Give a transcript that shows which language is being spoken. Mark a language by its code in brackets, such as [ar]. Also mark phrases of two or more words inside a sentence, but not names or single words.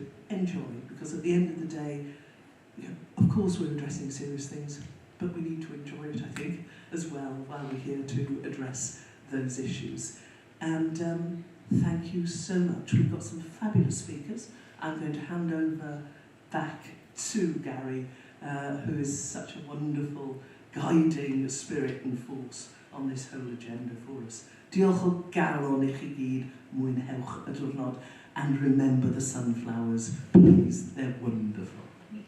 [en] Enjoy, because at the end of the day, of course we're addressing serious things, but we need to enjoy it, I think, as well, while we're here to address those issues. And thank you so much. We've got some fabulous speakers. I'm going to hand over back to Gary, who is such a wonderful guiding spirit and force on this whole agenda for us. [cy] Diolch o galon I chi gyd, mwynhewch y diwrnod, [en] and remember the sunflowers, please, they're wonderful.